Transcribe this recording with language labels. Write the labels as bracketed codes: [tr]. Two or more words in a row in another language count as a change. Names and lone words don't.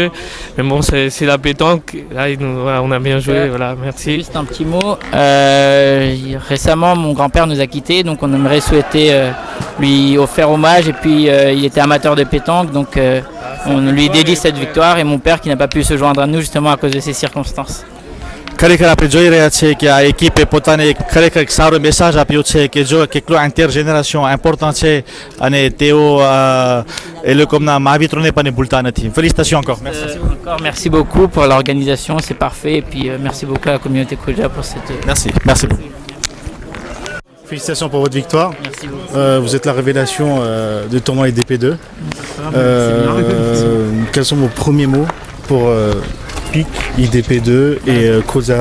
[fr] Mais bon, c'est la pétanque. Là, voilà, on a bien joué, voilà, merci. Juste un petit mot. Récemment, mon grand-père nous a quittés, donc on aimerait souhaiter lui faire hommage. Et puis, il était amateur de pétanque, donc on lui dédie cette victoire. Et mon père qui n'a pas pu se joindre à nous justement à cause de ces circonstances. [gu] ખરેખર આપણે જોઈ રહ્યા છીએ કે આ એકિપે પોતાને ખરેખર એક સારો મેસેજ આપ્યો છે કે જો કેટલો [en] intergeneration important [gu] છે અને તેઓ એ લોકોના મહાવિત્રોને પણ ભૂલતા નથી. [fr] Félicitations encore. Merci beaucoup pour l'organisation, c'est parfait. Et puis merci beaucoup à la communauté Koja pour cette... Merci beaucoup. Félicitations pour votre victoire. Merci beaucoup. Vous êtes la révélation du tournoi IDP2. Quels sont vos premiers mots pour PIC, IDP2 et Koza?